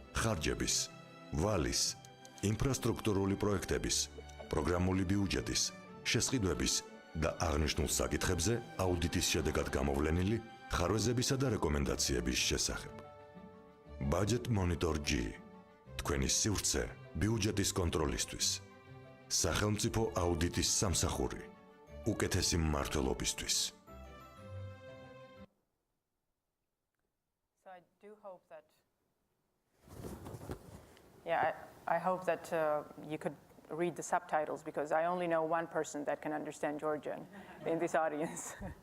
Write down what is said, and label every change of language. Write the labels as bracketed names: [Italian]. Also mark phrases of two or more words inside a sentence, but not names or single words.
[Georgian] ხარჯების, ვალის, ინფრასტრუქტურული პროექტების, პროგრამული ბიუჯეტის შესყიდვების და აღნიშნულ საკითხებზე აუდიტის შედეგად გამოვლენილი ხარვეზებისა და რეკომენდაციების შესახებ. Budget Monitor G. თქვენი სივრცე ბიუჯეტის კონტროლისთვის. სახელმწიფო აუდიტის სამსახური. უკეთესი მმართველობისთვის. [English] So I do hope that, I hope that you could read the subtitles because I only know one person that can understand Georgian in this audience.